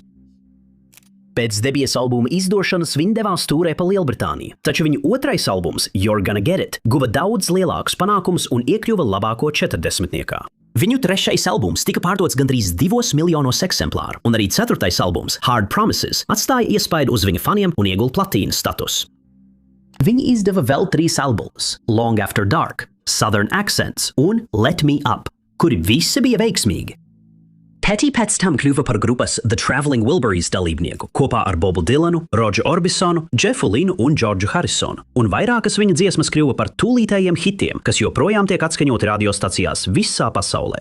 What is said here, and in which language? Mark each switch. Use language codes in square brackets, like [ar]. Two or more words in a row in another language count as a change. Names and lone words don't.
[lv] Pēc debijas albuma izdošanas viņi devās tūrē pa Lielbritāniju, taču viņa otrais albums, You're Gonna Get It, guva daudz lielākus panākumus un iekļuva labāko 40. Viņu 3. albums tika pārdots gandrīz 2 miljonos eksemplāru, un arī 4. albums, Hard Promises, atstāja iespaidu uz viņa faniem un ieguva platīnas statusu. Viņi izdeva vēl 3 albumus, Long After Dark, Southern Accents un Let Me Up, kuri visi bija veiksmīgi. Pettij pēc tam kļuva par grupas The Traveling Wilburys dalībnieku kopā ar Bobu Dylanu, Rodžu Orbisonu, Jeffu Linu un Džordžu Harrisonu, un vairākas viņa dziesmas kļuva par tūlītējiem hitiem, kas joprojām tiek atskaņoti radiostacijās visā pasaulē.